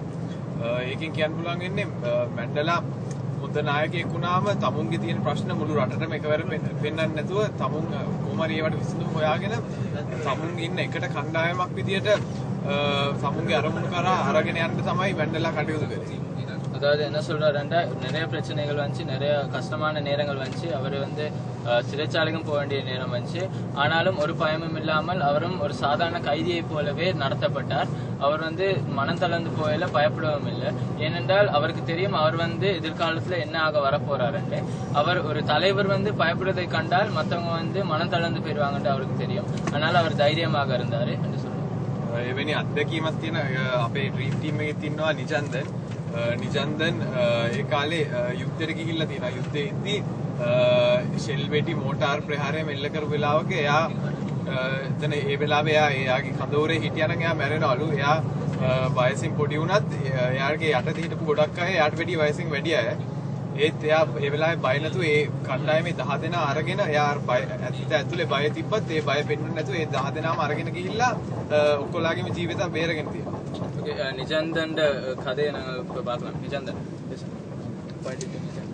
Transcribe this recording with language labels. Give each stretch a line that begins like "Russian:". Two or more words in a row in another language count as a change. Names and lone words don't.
Sinhala: ඒකෙන් කියන්න පුළුවන් වෙන්නේ මැන්ඩලා හොඳ නායකයෙක් වුණාම තමුන්ගේ තියෙන ප්‍රශ්න මුළු රටටම එකවර පෙන්වන්න නැතුව තමුන් කොහොම හරි ඒවට විසඳුම් හොයාගෙන තමුන් ඉන්න එකට කණ්ඩායමක් විදියට තමුන්ගේ අරමුණු කරා අරගෙන යන්න තමයි මැන්ඩලා කටයුතු කරේ.
Tamil: அதாவது என்ன சொல்றாருன்னா, நிறைய பிரச்சனைகள் வந்துச்சு, நிறைய கஷ்டமான நேரங்கள் வந்துச்சு. அவர் வந்து சிறைச்சாலைக்கும் போக வேண்டிய நேரம் வந்துச்சு. ஆனாலும் ஒரு பயமும் இல்லாமல் அவரும் ஒரு சாதாரண கைதியை போலவே நடத்தப்பட்டார். அவர் வந்து மனம் தளர்ந்து போயில பயப்படவும் இல்லை. ஏனென்றால் அவருக்கு தெரியும் அவர் வந்து எதிர்காலத்துல என்ன ஆக வரப்போறாருன்னு. அவர் ஒரு தலைவர் வந்து பயப்படுவதை கண்டால் மற்றவங்க வந்து மனம் தளர்ந்து போயிடுவாங்கன்னு அவருக்கு தெரியும். அதனால அவர் தைரியமாக இருந்தாரு என்று சொல்றாரு.
Sinhala: එවැනි අත්දැකීමක් තියෙන අපේ
English: dream team
Sinhala: එකේ ඉන්නවා නිජන්දන්. ඒ කාලේ යුද්ධෙට ගිහිල්ලා තියෙනවා. යුද්ධෙදී ෂෙල් වෙටි මෝටාර් ප්‍රහාරය මෙල්ල කරපු වෙලාවක එයා එතන ඒ වෙලාවේ එයාගේ කඳවුරේ හිටියානම් එයා මැරෙනවලු. එයා වයසින් පොඩි වුණත් එයාගේ යටතේ හිටපු ගොඩක් අය එයාට වැඩි වයසින් වැඩි අය. ඒත් එයා ඒ වෙලාවේ බය නැතුව ඒ කණ්ඩායමේ 10 දෙනා අරගෙන එයා ඇතුලේ බය තිබ්බත් ඒ බය පෙන්වන්නේ නැතුව ඒ 10 දෙනාම අරගෙන ගිහිල්ලා ඔක්කොලාගේම ජීවිත බේරගෙන තියෙනවා.
Tamil: நிஜந்தன் கதையை நாங்கள் இப்போ பார்க்கலாம். நிஜந்தன்